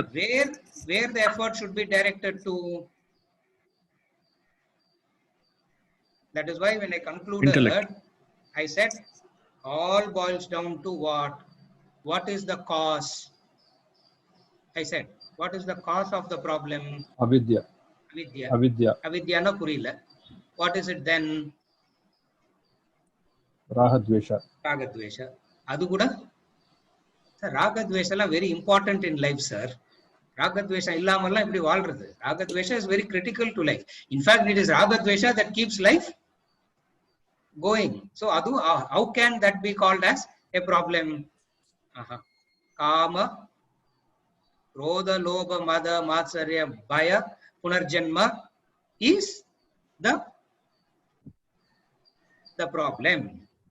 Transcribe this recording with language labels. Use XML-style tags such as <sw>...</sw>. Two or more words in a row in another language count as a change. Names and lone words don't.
<en>where the effort should be directed to. That is why when I concluded, intellect. I said all boils down to what? What is the cause? I said, what is the cause of the problem? Avidya.</en> <ta>Avidya na purila.</ta> <en>What is it then? Ragadvesha. Ragadvesha.</en> <ta>Adu kuda?</ta> <en>Sir, Ragadvesha la very important in life, sir.</en> <ta>Ragadvesha illamalla ipdi vaalradhu.</ta> <en>Ragadvesha is very critical to life. In fact, it is Ragadvesha that keeps life going. So, adu, how can that be called as a problem? Kama, Krodha, Lobha, Mada, Matsarya, Bhaya, Punarjanma is the problem.</en>